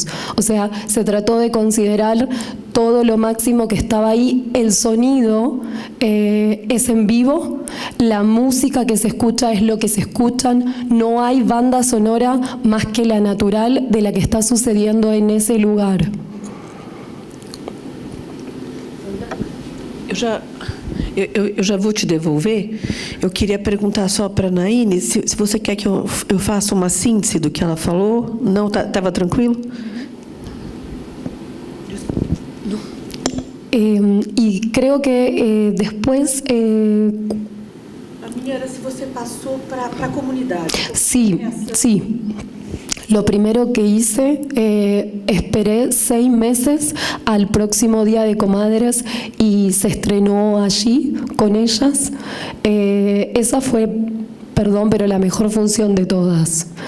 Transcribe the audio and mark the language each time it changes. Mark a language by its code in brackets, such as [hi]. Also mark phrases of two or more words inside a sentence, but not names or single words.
[es] O sea, se trató de considerar todo lo máximo que estaba ahí. El sonido es en vivo, la música que se escucha es lo que se escuchan, no hay banda sonora más que la natural de la que está sucediendo en esse lugar. [pt] Eu já vou te devolver. Eu queria perguntar só para a Naine se você quer que eu faça uma síntese do que ela falou. Não, estava tranquilo? [es] Y creo que después... [pt] A minha era se você passou para a comunidade. [es] Sí, sí. Lo primero que hice, esperé 6 meses al próximo Día de Comadres y se estrenó allí con ellas. Esa fue, perdón, pero la mejor función de todas.